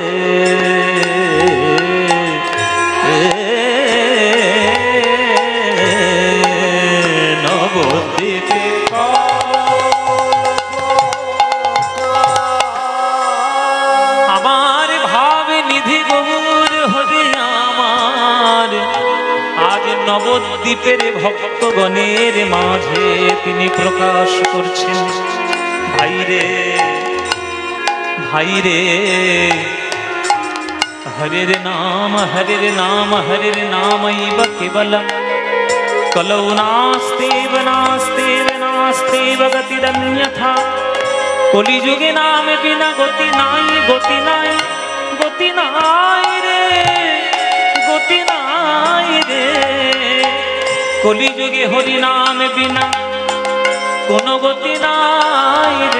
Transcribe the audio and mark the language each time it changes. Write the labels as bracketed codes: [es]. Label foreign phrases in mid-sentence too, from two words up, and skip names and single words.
[bn] নবদ্বীপে আমার ভাবে নিধি গৌর হরে আমার, আজ নবদ্বীপের ভক্তগণের মাঝে তিনি প্রকাশ করছেন। ভাইরে ভাইরে, [sa] হরের নাম হরের নাম হরের নামৈব কেবলম, কলৌ নাস্তেব নাস্তেব নাস্তেব গতিরন্যথা, [bn] কলিযুগে নাম বিনা গতি নাই, গতি নাই, গতি নাই রে, গতি নাই রে, কলিযুগে হরি নাম বিনা কোনো গতি নাই রে।